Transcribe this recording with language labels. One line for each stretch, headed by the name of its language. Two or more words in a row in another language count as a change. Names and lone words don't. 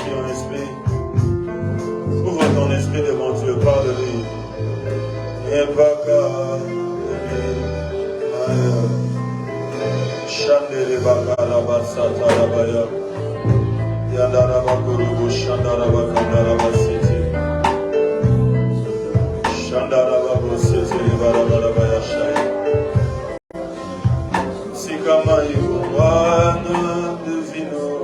French: esprit. Ouvre ton esprit devant Dieu, parle-lui. Et pas qu'à Chandere Bakara Sata Rabaya Yandaraba Kurubu Shandaraba Kandaraba City Shandaraba Bosete Barabarabaya Shaya Sikama Ibuwana Devino